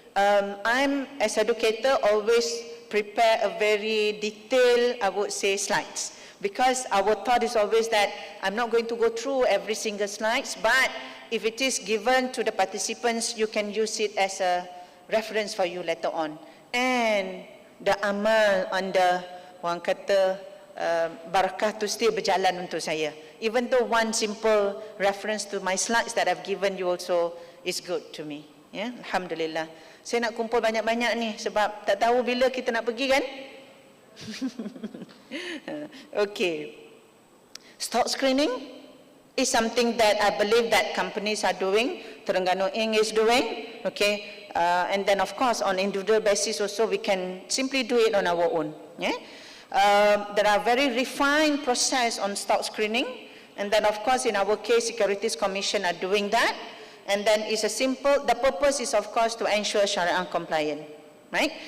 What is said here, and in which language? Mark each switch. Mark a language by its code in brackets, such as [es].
[en] I'm, as educator, always prepare a very detailed, I would say, slides, because our thought is always that I'm not going to go through every single slides, but if it is given to the participants, you can use it as a reference for you later on. And the amal on the, [ms] orang kata, [en] barakah tu still berjalan untuk saya. Even though one simple reference to my slides that I've given you also is good to me. [ms] Ya, Alhamdulillah. Saya nak kumpul banyak-banyak ni sebab tak tahu bila kita nak pergi kan? [en] Okay. Stock screening is something that I believe that companies are doing. Terengganu Ing is doing. Okay. And then of course on individual basis also we can simply do it on our own. Yeah? There are very refined process on stock screening, and then of course in our case Securities Commission are doing that, and then it's a simple, the purpose is of course to ensure Sharia compliant. Right?